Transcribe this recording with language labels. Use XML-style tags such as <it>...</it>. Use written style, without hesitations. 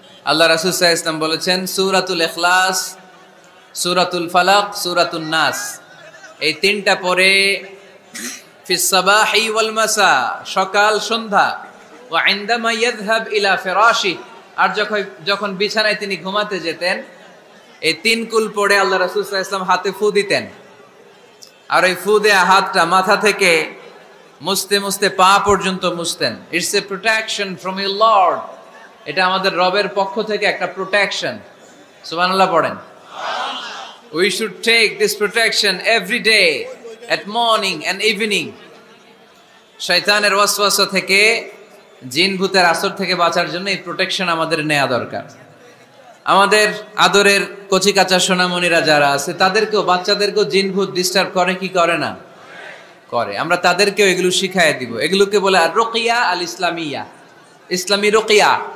<bn>আল্লাহ রাসূল সাল্লাল্লাহু আলাইহি ওয়াসাল্লাম বলেছেন সূরাতুল ইখলাস, সূরাতুল ফালাক, সূরাতুন নাস, এই তিনটা পরে</bn> <ar>ফিস সাবাহি ওয়াল মাসা,</ar> <bn>সকাল সন্ধ্যা,</bn> <ar>ওয়া ইনদামা ইয়াযহাব ইলা ফিরাশি,</ar> <bn>আর যখন বিছানায় তিনি ঘুমাতে যেতেন এই তিন কুল পড়ে আল্লাহ রাসূল সাল্লাল্লাহু আলাইহি ওয়াসাল্লাম হাতে ফু দিতেন। আর ওই ফু দেয়া হাতটা মাথা থেকে মুছতে মুছতে পা পর্যন্ত মুছতেন।</bn> <en>It's a protection from your lord.</en> <bn>এটা আমাদের রবের পক্ষ থেকে একটা প্রোটেকশন। সুবহানাল্লাহ পড়েন।</bn> <en>We should take this protection every day at morning and evening.</en> <bn>শয়তানের ওয়াসওয়াসা থেকে, জিন ভূতের আসর থেকে বাঁচার জন্য এই প্রোটেকশন আমাদের নেওয়া দরকার। আমাদের আদরের কচিকাঁচা সোনামণিরা যারা আছে তাদেরকেও, বাচ্চাদেরকেও জিন ভূত ডিস্টার্ব করে কি করে না? করে। আমরা তাদেরকেও এগুলো শিখাইয়া দিব। এগুলোকে বলে</bn> <ar>আর রুকিয়া আল ইসলামিয়া,</ar> <bn>ইসলামী রুকিয়া।</bn>